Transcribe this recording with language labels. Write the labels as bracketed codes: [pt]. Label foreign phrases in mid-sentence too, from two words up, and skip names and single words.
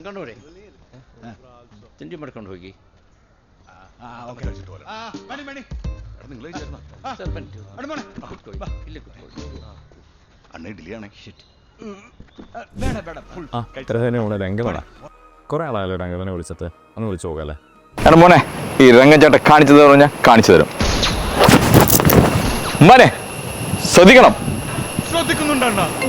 [kn] ಕೊಂಡೋಗ್ರಿ ತಿಂಡಿ ಮಾಡ್ಕೊಂಡು ಹೋಗಿ. ಸರ್ ಬನ್ನಿ, ಕೂತ್ಕೊಳ್ಳಿ, ಇಲ್ಲೇ ಕೂತ್ಕೊಳ್ಳಿ. [ml] അണ്ണ ഇഡ്ഡലിയാണേ. വേണ്ട വേണ്ട ഫുൾ ഇത്ര തന്നെ ഇവിടെ രംഗമാണ്. കുറെ ആളായല്ലോ രംഗത്തിനെ വിളിച്ചിട്ട് ഒന്ന് വിളിച്ചു നോക്കല്ലേ. എടാ മോനെ, ഈ രംഗച്ചേട്ട കാണിച്ചു തരുമോ? ഞാൻ കാണിച്ചു തരും. മോനെ ശ്രദ്ധിക്കണം. ശ്രദ്ധിക്കുന്നുണ്ടോ?